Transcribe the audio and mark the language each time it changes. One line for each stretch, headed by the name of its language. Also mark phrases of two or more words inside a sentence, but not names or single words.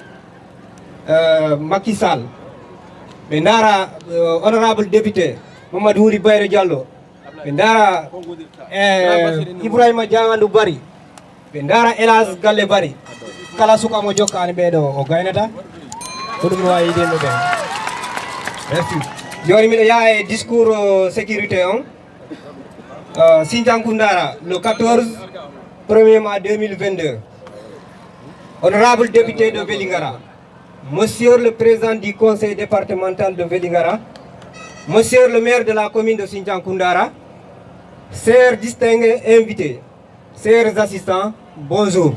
Fula: Macky Sall ɓe daara
French: honorable député
Fula: Mamadou Wuri Bayro Diallo ɓe daara Ibrahima Diawadou Bari ɓe daara Elas Galle Bari kala suka mo jokkani ɓeɗo o gaynata ko ɗum no wawi yideno ɓe merci joni miɗo yaa e
French: discours sécurité
Fula: on
French: Sinthiankou Ndara le 14 1er mai 2022 honorable député de Vélingara monsieur le président du conseil départemental de Vélingara monsieur le maire de la commune de Sinthiankou Ndara chers distingués invités chers assistants bonjour.